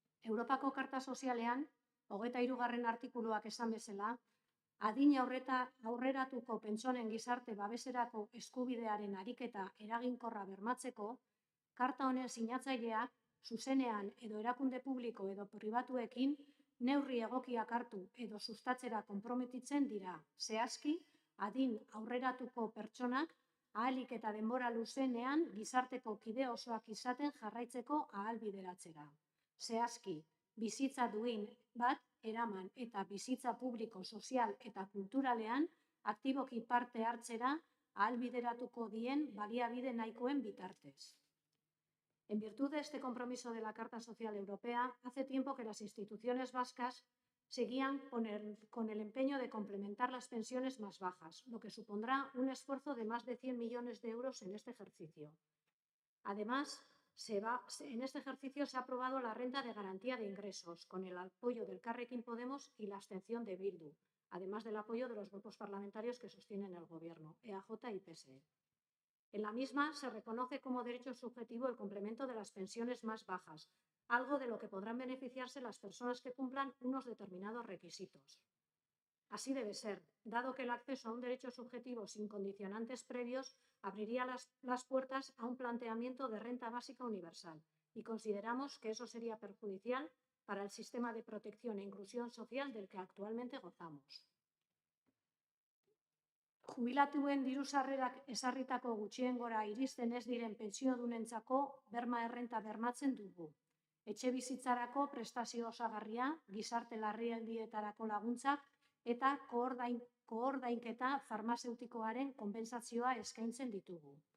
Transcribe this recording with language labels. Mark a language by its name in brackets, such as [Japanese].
[Basque] Europako Karta Sozialean, 23. artikuluak esan bezala, adina aurreratuko pentsonen gizarte babeserako eskubidearen ariketa eraginkorra bermatzeko, karta honen sinatzaileak zuzenean edo erakunde publiko edo pribatuekin neurri egokiak hartu edo sustatzera konprometitzen dira, zehazki, adin aurreratuko pertsonak ahalik eta denbora luzenean gizarteko kide osoak izaten jarraitzeko ahalbideratzera. Zehazki, bizitza duin bat eraman eta bizitza publiko, sozial eta kulturalean aktiboki parte hartzera ahalbideratuko dien baliabide nahikoen bitartez. [Spanish] En virtud de este compromiso de la Carta Social Europea, hace tiempo que las instituciones vascas seguían con el empeño de complementar las pensiones más bajas, lo que supondrá un esfuerzo de más de 100 millones de euros en este ejercicio. Además, en este ejercicio se ha aprobado la renta de garantía de ingresos, con el apoyo del Elkarrekin Podemos y la abstención de Bildu, además del apoyo de los grupos parlamentarios que sostienen el Gobierno, EAJ y PSE. En la misma se reconoce como derecho subjetivo el complemento de las pensiones más bajas, algo de lo que podrán beneficiarse las personas que cumplan unos determinados requisitos. Así debe ser, dado que el acceso a un derecho subjetivo sin condicionantes previos abriría las puertas a un planteamiento de renta básica universal, y consideramos que eso sería perjudicial para el sistema de protección e inclusión social del que actualmente gozamos. [Basque] Jubilatuen diru-sarrerak ezarritako gutxiengora iristen ez diren pentsiodunentzako berma errenta bermatzen dugu. Etxebizitzarako prestazio osagarria, gizarte larrialdietarako laguntzak eta koordainketa farmazeutikoaren konpentsazioa eskaintzen ditugu.